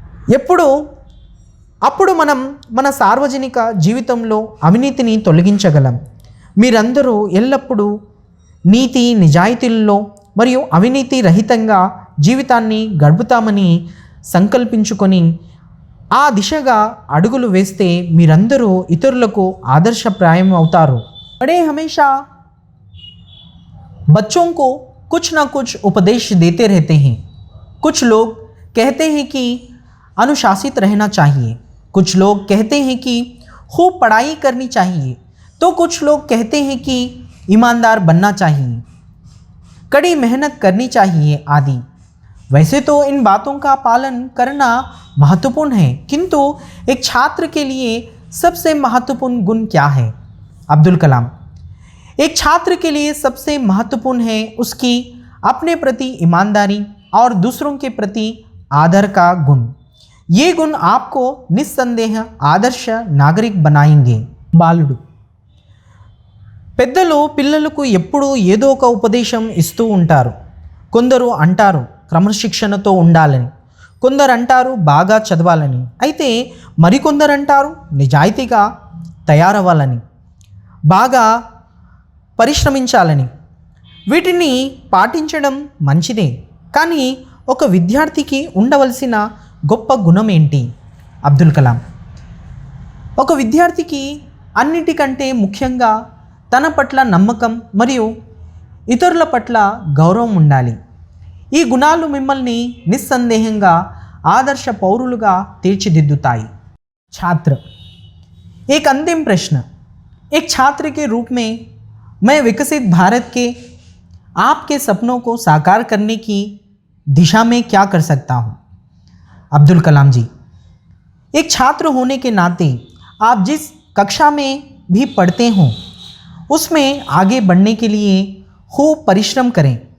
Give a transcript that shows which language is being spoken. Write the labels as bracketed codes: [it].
[te] అప్పుడు మనం మన సార్వజనిక జీవితంలో అవినీతిని తొలగించగలం. మీరందరూ ఎల్లప్పుడూ నీతి నిజాయితీల్లో మరియు అవినీతి రహితంగా జీవితాన్ని గడుపుతామని సంకల్పించుకొని ఆ దిశగా అడుగులు వేస్తే మీరందరూ ఇతరులకు ఆదర్శప్రాయం అవుతారు. [hi] बड़े हमेशा बच्चों को कुछ ना कुछ उपदेश देते रहते हैं. कुछ लोग कहते हैं कि अनुशासित रहना चाहिए, कुछ लोग कहते हैं कि खूब पढ़ाई करनी चाहिए, तो कुछ लोग कहते हैं कि ईमानदार बनना चाहिए, कड़ी मेहनत करनी चाहिए आदि. वैसे तो इन बातों का पालन करना महत्वपूर्ण है, किंतु एक छात्र के लिए सबसे महत्वपूर्ण गुण क्या है? अब्दुल कलाम. एक छात्र के लिए सबसे महत्वपूर्ण है उसकी अपने प्रति ईमानदारी और दूसरों के प्रति आदर का गुण। ये गुण आपको निस्संदेह ఆదర్శ నాగరిక్ बनाएंगे। [te] బాలుడు పెద్దలు పిల్లలకు ఎప్పుడూ ఏదో ఒక ఉపదేశం ఇస్తూ ఉంటారు. కొందరు అంటారు క్రమశిక్షణతో ఉండాలని, కొందరు అంటారు బాగా చదవాలని, అయితే మరికొందరు అంటారు నిజాయితీగా తయారవ్వాలని, బాగా పరిశ్రమించాలని. వీటిని పాటించడం మంచిదే, కానీ ఒక విద్యార్థికి ఉండవలసిన గొప్ప గుణం ఏంటి? అబ్దుల్ కలాం ఒక విద్యార్థికి అన్నిటికంటే ముఖ్యంగా తన పట్ల నమ్మకం మరియు ఇతరుల పట్ల గౌరవం ఉండాలి. ఈ గుణాలు మిమ్మల్ని నిస్సందేహంగా ఆదర్శ పౌరులుగా తీర్చిదిద్దుతాయి. [hi] छात्र एक अंतिम प्रश्न, एक छात्र के रूप में मैं विकसित भारत के आपके सपनों को साकार करने की दिशा में क्या कर सकता हूँ? अब्दुल कलाम जी, एक छात्र होने के नाते आप जिस कक्षा में भी पढ़ते हों उसमें आगे बढ़ने के लिए खूब परिश्रम करें.